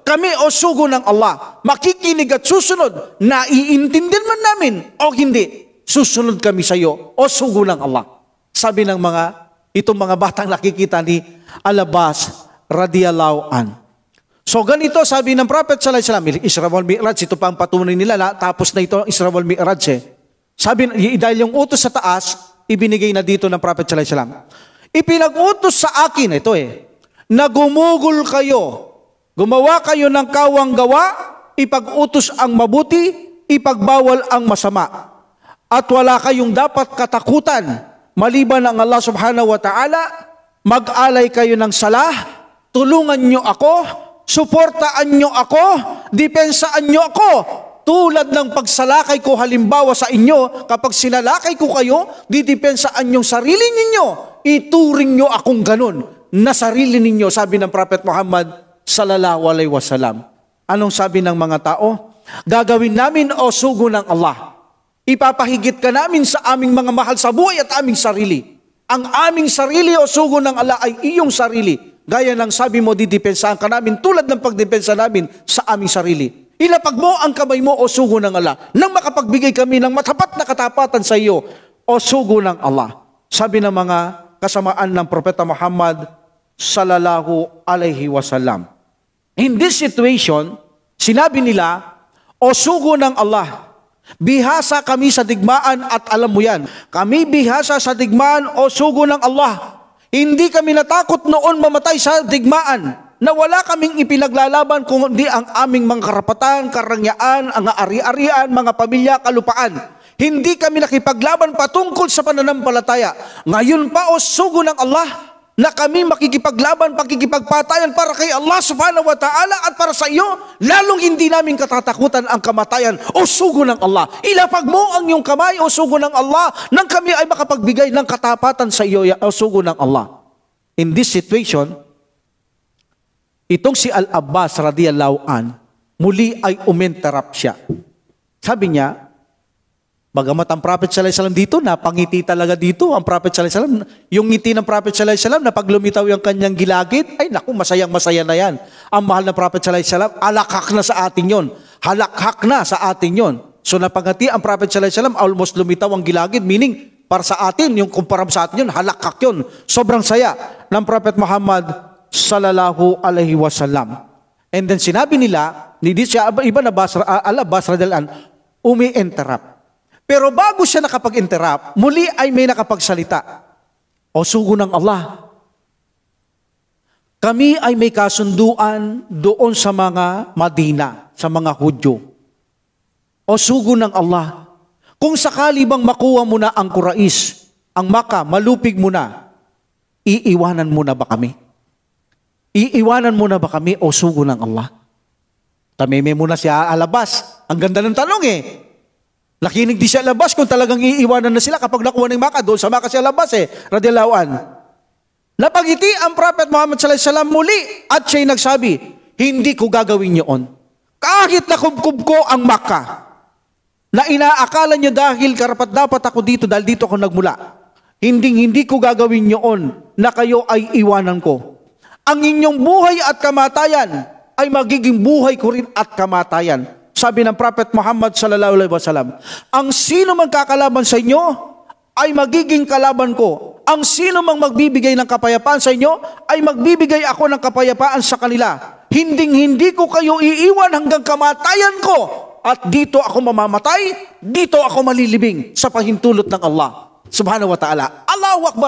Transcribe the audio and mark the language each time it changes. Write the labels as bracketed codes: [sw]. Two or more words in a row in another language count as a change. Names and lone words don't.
[tl] Kami o sugo ng Allah, makikinig at susunod, naiintindihan man namin o hindi, susunod kami sa iyo o sugo ng Allah. Sabi ng itong mga batang nakikita ni Al-Abbas radiyallahu an. So ganito sabi ng Prophet [ar] صلى الله عليه وسلم, [tl] Isra wal Mi'raj, ito pa ang patunay nila, tapos na ito Isra wal Mi'raj Sabi, dahil yung utos sa taas, ibinigay na dito ng Prophet [ar] صلى الله عليه وسلم. [tl] Ipinag-utos sa akin, na gumugol kayo, gumawa kayo ng kawang gawa, ipag-utos ang mabuti, ipagbawal ang masama. At wala kayong dapat katakutan, maliban ang Allah [ar] سبحانه وتعالى, [tl] mag-alay kayo ng salah, tulungan nyo ako, suportaan nyo ako, dipensaan nyo ako, tulad ng pagsalakay ko halimbawa sa inyo, kapag sinalakay ko kayo, didipensaan yung sarili ninyo, ituring nyo akong ganun, na sarili ninyo, sabi ng Prophet Muhammad [ar] صلى الله عليه وسلم. [tl] Anong sabi ng mga tao? Gagawin namin o sugo ng Allah. Ipapahigit ka namin sa aming mga mahal sa buhay at aming sarili. Ang aming sarili o sugo ng Allah ay iyong sarili. Gaya ng sabi mo, didepensahan ka namin tulad ng pagdepensa namin sa aming sarili. Ilapag mo ang kamay mo o sugo ng Allah nang makapagbigay kami ng matapat na katapatan sa iyo o sugo ng Allah. Sabi ng mga kasamaan ng Propeta Muhammad [ar] صلى الله عليه وسلم. [en] In this situation, [tl] sinabi nila, o sugo ng Allah, bihasa kami sa digmaan at alam mo yan. Kami bihasa sa digmaan o sugo ng Allah. Hindi kami natakot noon mamatay sa digmaan na wala kaming ipinaglalaban kundi ang aming mga karapatan, karangyaan, ang ari-arian, mga pamilya, kalupaan. Hindi kami nakipaglaban patungkol sa pananampalataya. Ngayon pa o sugo ng Allah na kami makikipaglaban, pakikipagpatayan para kay Allah [ar] سبحانه وتعالى [tl] at para sa iyo, lalong hindi namin katatakutan ang kamatayan o sugo ng Allah. Ilapag mo ang iyong kamay o sugo ng Allah nang kami ay makapagbigay ng katapatan sa iyo o sugo ng Allah. [en] In this situation, [tl] itong si Al-Abbas [ar] رضي الله عن, [tl] muli ay uminterrupt siya. Sabi niya, bagamat ang Prophet [ar] صلى الله عليه وسلم [tl] dito, napangiti talaga dito ang Prophet [ar] صلى الله عليه وسلم. [tl] Yung ngiti ng Prophet [ar] صلى الله عليه وسلم [tl] na pag lumitaw yung kanyang gilagid, ay naku, masayang-masaya na yan. Ang mahal na Prophet [ar] صلى الله عليه وسلم, [tl] halakhak na sa atin yon. Halakhak na sa atin yon. So napangiti ang Prophet [ar] صلى الله عليه وسلم, [tl] almost lumitaw ang gilagid, meaning para sa atin, yung kumpara sa atin yun, halakhak yun. Sobrang saya ng Prophet Muhammad [ar] صلى الله عليه وسلم. [en] And then [tl] sinabi nila, hindi siya, iba na Al-Abbas [ar] رضي الله عنه, [tl] umi-interrupt. Pero bago siya nakapag-interrupt, muli ay may nakapagsalita. O sugo ng Allah, kami ay may kasunduan doon sa mga Madina, sa mga Hudyo. O sugo ng Allah, kung sakali bang makuha mo na ang Quraysh, ang Makkah, malupig mo na, iiwanan mo na ba kami? Iiwanan mo na ba kami o sugo ng Allah? Tameme mo na siya Al-Abbas. Ang ganda ng tanong Nakinig di siya Al-Abbas kung talagang iiwanan na sila kapag nakuha ng Makkah. Doon sa Makkah si Al-Abbas radiyallahu an. Napangiti ang Prophet Muhammad [ar] صلى الله عليه وسلم [tl] muli at siya'y nagsabi, hindi ko gagawin yun. Kahit nakubkub ko ang Makkah, na inaakala niyo dahil karapat dapat ako dito dahil dito ako nagmula. Hindi ko gagawin yun na kayo ay iwanan ko. Ang inyong buhay at kamatayan ay magiging buhay ko rin at kamatayan. Sabi ng Prophet Muhammad [ar] صلى الله عليه وسلم, [tl] ang sino man kakalaban sa inyo ay magiging kalaban ko. Ang sino mang magbibigay ng kapayapaan sa inyo ay magbibigay ako ng kapayapaan sa kanila. Hindi ko kayo iiwan hanggang kamatayan ko. At dito ako mamamatay, dito ako malilibing sa pahintulot ng Allah [ar] سبحانه وتعالى. الله أكبر!